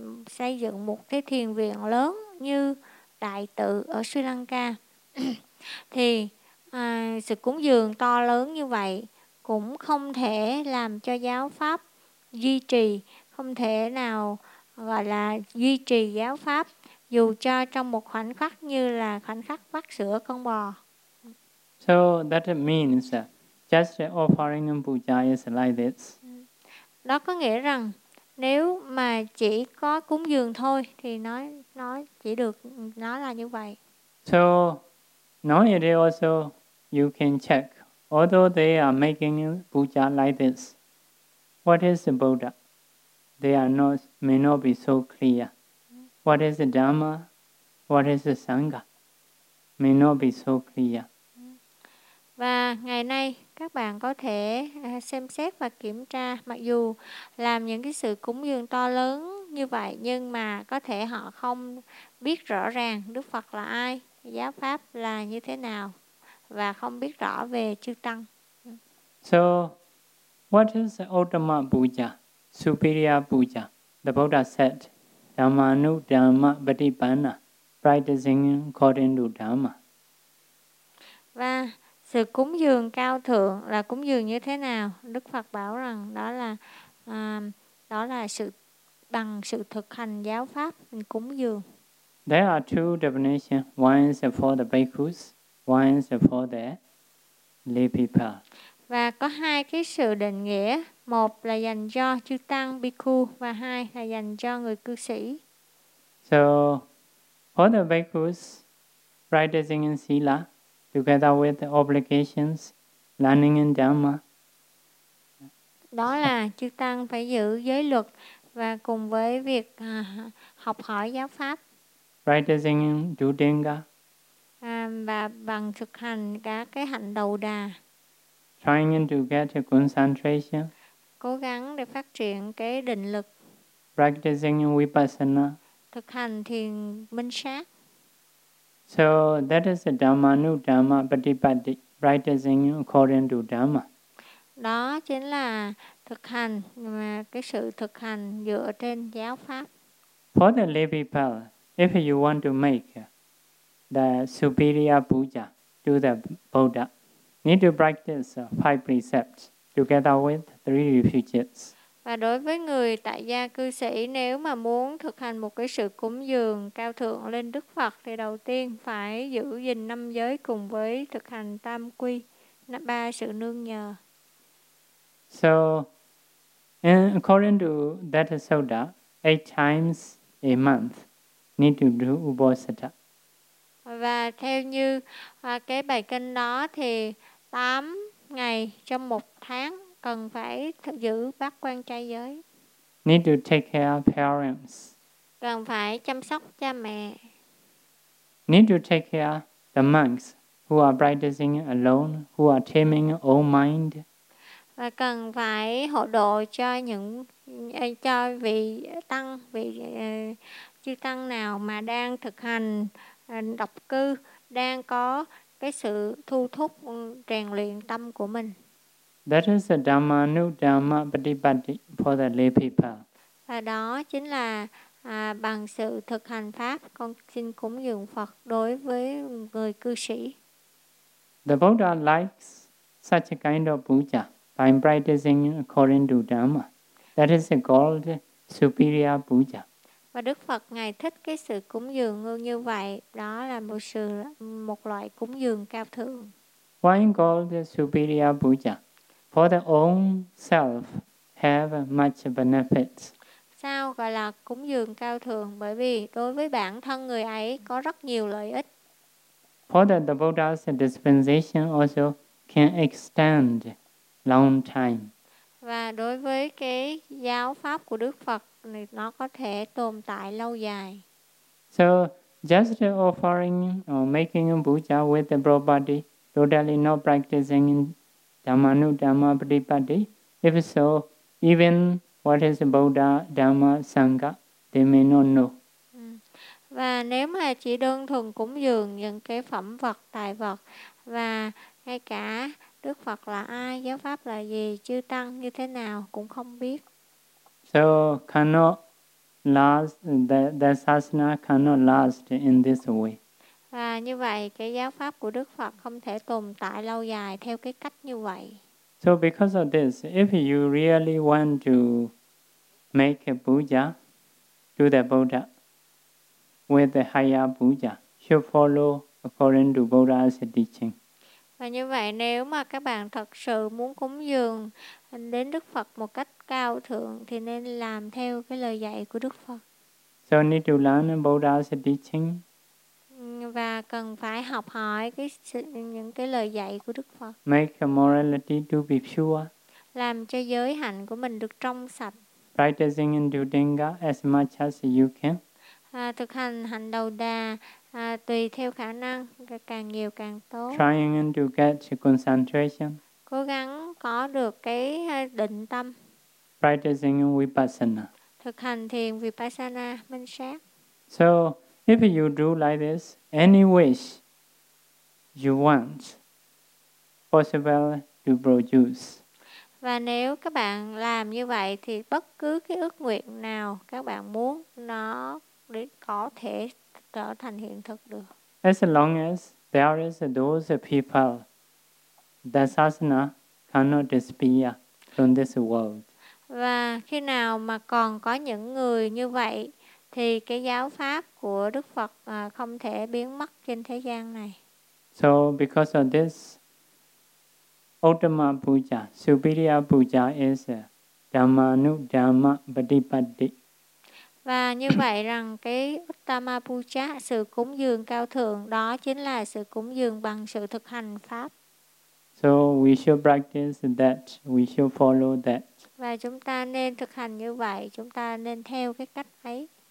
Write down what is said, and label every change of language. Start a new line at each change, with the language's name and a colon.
Vietnamese: xây dựng một cái thiền viện lớn như Đại Tự ở Sri Lanka, thì sự cúng dường to lớn như vậy cũng không thể làm cho giáo pháp duy trì, không thể nào gọi là duy trì giáo pháp dù cho trong một khoảnh khắc như là khoảnh khắc vắt sữa con bò.
English: So that means just offering puja is like this.
Vietnamese: Đó có nghĩa rằng nếu mà chỉ có cúng dường thôi thì nói chỉ được nói là như vậy.
English: So now it also you can check, although they are making puja like this, what is the Buddha? They are not, may not be so clear. What is the Dhamma? What is the Sangha? May not be so clear.
Vietnamese: Và ngày nay các bạn có thể xem xét và kiểm tra, mặc dù làm những cái sự cúng dường to lớn như vậy, nhưng mà có thể họ không biết rõ ràng Đức Phật là ai, giáo pháp là như thế nào, và không biết rõ về chư tăng.
English: So what is the Uttama Puja, Superior Puja? The Buddha said, Dhammanu Dhamma Patipanna, practicing according to Dhamma.
Vietnamese: Và sự cúng dường cao thượng là cúng dường như thế nào? Đức Phật bảo rằng đó là sự bằng sự thực hành giáo pháp mình cúng dường.
English: There are two definitions. One is for the bhikkhus, one is for the lay people.
Vietnamese: Và có hai cái sự định nghĩa, một là dành cho chư tăng bhikkhu và hai là dành cho người cư sĩ.
English: So for the bhikkhus, practicing in sila together with the obligations, learning in Dhamma.
Vietnamese: Đó là chư tăng phải giữ giới luật và cùng với việc học hỏi giáo pháp.
English: Practicing in Dudenga.
Vietnamese: Và bằng thực hành các cái hạnh đầu đà.
English: Trying to get a concentration.
Vietnamese: Cố gắng để phát triển cái định lực.
English: Practicing in Vipassana.
Vietnamese: Thực hành thiền minh sát.
English: So that is the Dhammanu Dhamma Patipatti, practicing according to Dhamma.
Vietnamese: Đó chính là thực hành, cái sự thực hành dựa trên giáo pháp.
English: For the lay people, if you want to make the superior puja to the Buddha, need to practice five precepts together with three refuges.
Vietnamese: Và đối với người tại gia cư sĩ, nếu mà muốn thực hành một cái sự cúng dường cao thượng lên Đức Phật, thì đầu tiên phải giữ gìn năm giới cùng với thực hành tam quy, ba sự nương nhờ.
English: So, according to that sutta, eight times a month need to do Ubosatha.
Vietnamese: Và theo như cái bài kinh đó thì 8 ngày trong một tháng cần phải giữ bát quan trai giới.
English: Need to take care of parents.
Vietnamese: Cần phải chăm sóc cha mẹ.
English: Need to take care of the monks who are practicing alone, who are taming own mind.
Vietnamese: và cần phải hộ độ cho những cho vị tăng, vị chư tăng nào mà đang thực hành độc cư, đang có cái sự thu thúc rèn luyện tâm của mình.
English: That is the Dhamma nu Dhamma Patipatti for the lay people.
Vietnamese: Và đó chính là bằng sự thực hành pháp con xin cúng dường Phật đối với người cư sĩ.
English: The Buddha likes such a kind of puja by practicing according to Dhamma. That is a called superior puja.
Vietnamese: Và Đức Phật ngài thích cái sự cúng dường như vậy, đó là một sự một loại cúng dường cao thượng.
English: Why called superior puja? For the own self have much benefits.
Vietnamese: Sao gọi là cúng dường cao thượng? Bởi vì đối với bản thân người ấy có rất nhiều lợi ích.
English: For that the Buddha's dispensation also can extend long time.
Vietnamese: Và đối với cái giáo pháp của Đức Phật này, nó có thể tồn tại lâu dài.
English: So just offering or making a puja with the property, totally not practicing Dhamma nu Dhamma Patipatti, if so, even what is Buddha, Dhamma, Sangha, they may not know.
Vietnamese: Và nếu mà chỉ đơn thuần cúng dường những cái phẩm vật, tài vật, và ngay cả Đức Phật là ai, giáo pháp là gì, chư tăng như thế nào cũng không biết.
English: So cannot last, the sasana cannot last in this way.
Vietnamese: Và như vậy, cái giáo pháp của Đức Phật không thể tồn tại lâu dài theo cái cách như vậy.
English: So because of this, if you really want to make a puja to the Buddha with the higher puja, you follow according to Buddha's teaching.
Vietnamese: Và như vậy, nếu mà các bạn thật sự muốn cúng dường đến Đức Phật một cách cao thượng, thì nên làm theo cái lời dạy của Đức Phật.
English: So need to learn Buddha's teaching.
Vietnamese: Và cần phải học hỏi cái những cái lời dạy của Đức Phật.
English: Make a morality to be pure.
Vietnamese: Làm cho giới hạnh của mình được trong sạch.
English: Practicing in Dudenga as much as you can.
Vietnamese: Thực hành hành đầu đà tùy theo khả năng, càng nhiều càng tốt.
English: Trying to get concentration.
Vietnamese: Cố gắng có được cái định tâm.
English: Practicing vipassana.
Vietnamese: Thực hành thiền vipassana, minh sát.
English: So, if you do like this, any wish you want possible to produce.
Vietnamese: Và nếu các bạn làm như vậy thì bất cứ cái ước nguyện nào các bạn muốn nó có thể trở thành hiện thực được.
English: As long as there is those people, the sasana cannot disappear from this world.
Vietnamese: Và khi nào mà còn có những người như vậy thì cái giáo pháp của Đức Phật không thể biến mất trên thế gian này.
English: So because of this, Uttama Puja, Superior Puja is Dhamma nu Dhamma Patipatti.
Vietnamese: Và như vậy rằng cái Uttama Puja, sự cúng dường cao thượng, đó chính là sự cúng dường bằng sự thực hành pháp.
English: So we should practice that, we should follow that.
Vietnamese: Và chúng ta nên thực hành như vậy, chúng ta nên theo cái cách ấy.